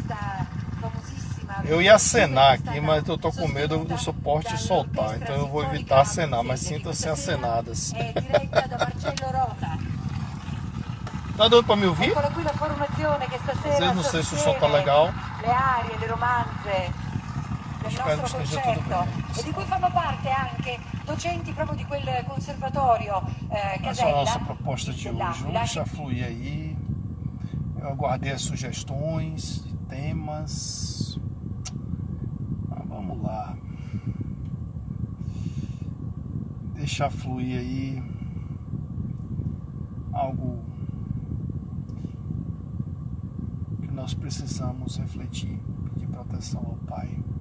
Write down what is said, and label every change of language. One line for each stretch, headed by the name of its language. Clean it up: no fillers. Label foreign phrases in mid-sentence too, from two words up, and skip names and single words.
Portuguese: Eu ia acenar aqui, mas eu tô com medo do suporte soltar, então eu vou evitar acenar, mas sintam-se acenadas. Tá dando pra me ouvir? Às vezes não sei se o som tá legal. Spero que esteja tudo bem.
Italian: E di cui fanno parte anche docenti proprio di quel conservatorio
Portuguese: Essa é a nossa proposta de hoje. Vamos deixar fluir aí. Eu aguardei as sugestões de temas. Mas vamos lá. Deixar fluir aí algo que nós precisamos refletir, pedir proteção ao Pai.